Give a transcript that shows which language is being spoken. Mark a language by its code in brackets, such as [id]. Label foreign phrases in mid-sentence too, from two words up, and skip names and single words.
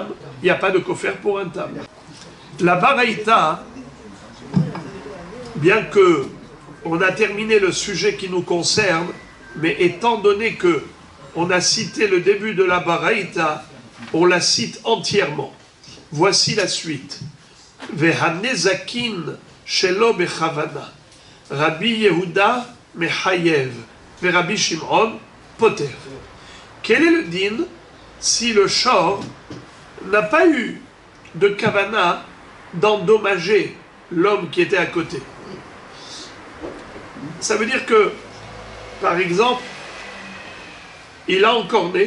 [fr] Il n'y a pas de kofer pour un tam. La baraïta, bien que on a terminé le sujet qui nous concerne, mais étant donné que on a cité le début de la baraïta, on la cite entièrement. Voici la suite. [he] והניזקין שלא בכוונה. רבי יהודה מחייב. ורבי שמעון פוטר. [fr] Quel est le din si le shor n'a pas eu de kavana d'endommager l'homme qui était à côté? Ça veut dire que, par exemple, il a encorné.